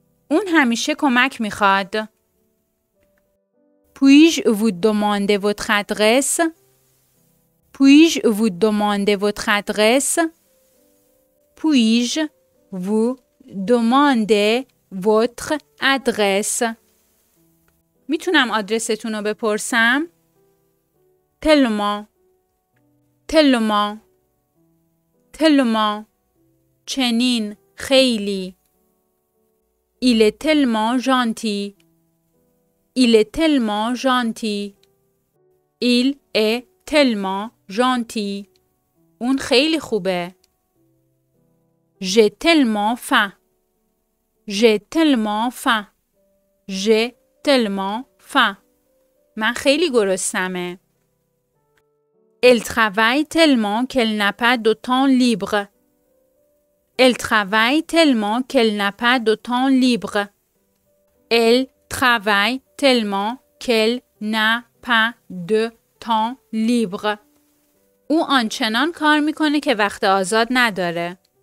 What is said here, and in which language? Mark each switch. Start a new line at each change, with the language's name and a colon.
Persian: اون همیشه کمک میخواد.
French: Puis-je vous demander votre adresse? Puis-je vous demander votre adresse? Puis-je vous demander votre adresse?
Persian: میتونم آدرستون رو بپرسم؟ Tellement.
French: Tellement. Tellement.
Persian: چنین، خیلی.
French: Il est tellement gentil. Il est tellement gentil. Il est tellement gentil.
Persian: اون خیلی خوبه.
French: J'ai tellement faim. J'ai tellement faim. J'ai tellement faim.
Persian: من خیلی گرسنمه.
French: Elle travaille tellement qu'elle n'a pas de temps libre. Elle travaille tellement qu'elle n'a pas de temps libre. Elle travaille tellement qu'elle n'a pas de temps libre.
Persian: او آنچنان کار میکنه که وقت آزاد نداره.